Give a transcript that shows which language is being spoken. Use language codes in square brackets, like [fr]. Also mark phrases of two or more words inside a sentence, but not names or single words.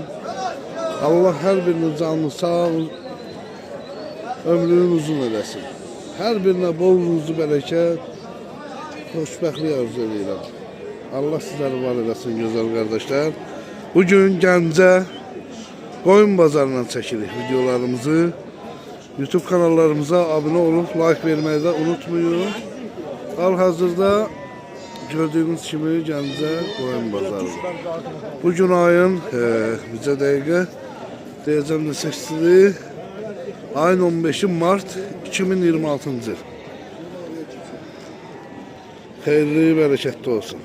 [az] Allah hər birinin canını sağ, ömrünü uzun eləsin. Hər birinə bol ruzu bərəkət, xoşbəxtlik arzu edirəm. Allah sizləri var eləsin gözəl qardaşlar. Bugün Gəncə qoyun bazarından çəkirik videolarımızı. [tr] YouTube kanallarımıza abone olup like vermeyi de unutmayın. [az] Hal-hazırda gördüğünüz kimi Gəncə qoyun bazarı. Bugün ayın bizə dəqiqə deyəcəm də 8-dir. Ayın 15 Mart 2026-cı il. Xeyirli, bərəkətli olsun.